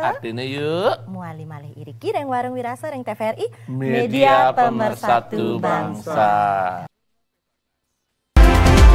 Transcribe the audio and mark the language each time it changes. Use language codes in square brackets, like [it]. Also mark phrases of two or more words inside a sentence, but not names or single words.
[id] Artinya yuk. [ban] Muali malih iriki reng warung wirasa reng TVRI. [id] Media pemersatu bangsa.